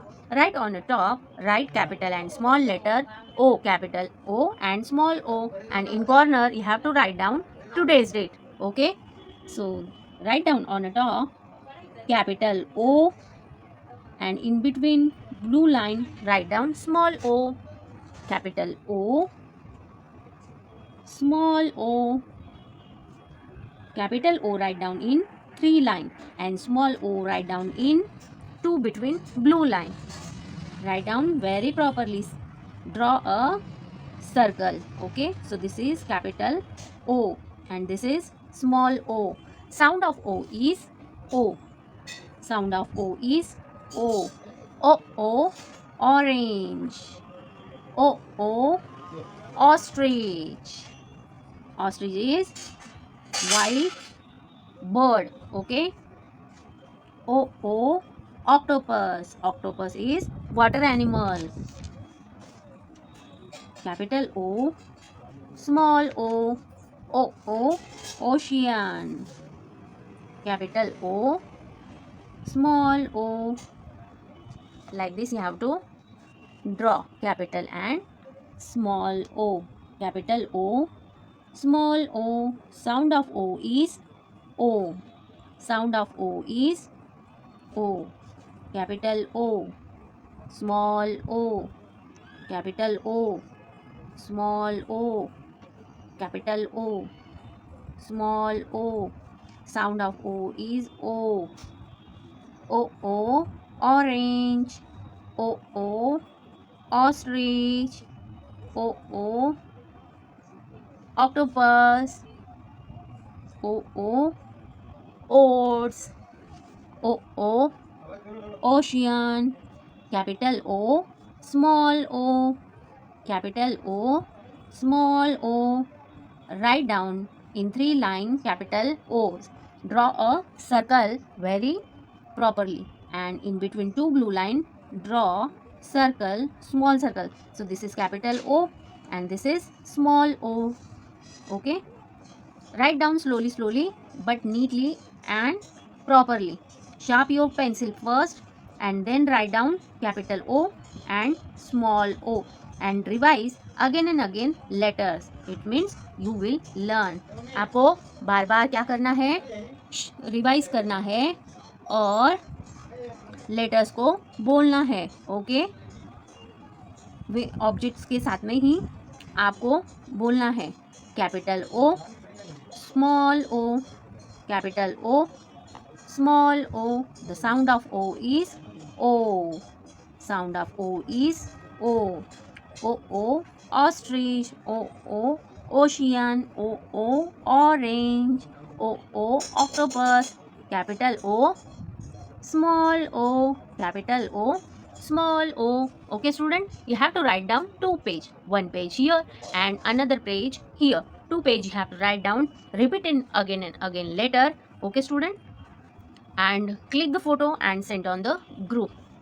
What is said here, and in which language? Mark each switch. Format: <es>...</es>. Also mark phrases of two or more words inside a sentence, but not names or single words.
<en>Write on the top, write capital and small letter O, capital O and small o, and in corner you have to write down today's date. Okay, so write down on the top capital O, and in between blue line write down small o, capital O, small o, capital O write down in 3 line, and small o write down in 2 between blue line. Write down very properly. Draw a circle. Okay, so this is capital O and this is small o. Sound of O is O. Sound of O is O. O, orange. O, ostrich. Ostrich is white bird. Okay. O, octopus. Octopus is water animal. Capital O, small o, ocean. Capital O, small o. Like this you have to draw capital and small o. Capital O, small o. Sound of O is O. Sound of O is O. Capital O, small o. Capital O, small o. Capital O, small o. Sound of O is O. O, orange. O, ostrich. O, octopus. O, oats. O, ocean. Capital O, small o. Capital O, small o. Write down in 3 lines capital O's. Draw a circle very properly, and in between 2 blue lines draw circle, small circle. So this is capital O and this is small o. Okay, write down slowly but neatly and properly. Sharp your pencil first and then write down capital O and small o, and revise again and again letters. It means you will learn.</en> <hi>आपको बार बार क्या करना है, रिवाइज करना है और लेटर्स को बोलना है. ओके, वे ऑब्जेक्ट्स के साथ में ही आपको बोलना है.</hi> <en>Capital O, small o, capital O, small o. The sound of O is O. Sound of O is O. O, ostrich. O, ocean. O, orange. O, octopus. Capital O, small o. Capital O, small o. Okay student, you have to write down 2 page, 1 page here and another page here. 2 page you have to write down, repeat in again and again later. Okay student, and click the photo and send on the group.</en>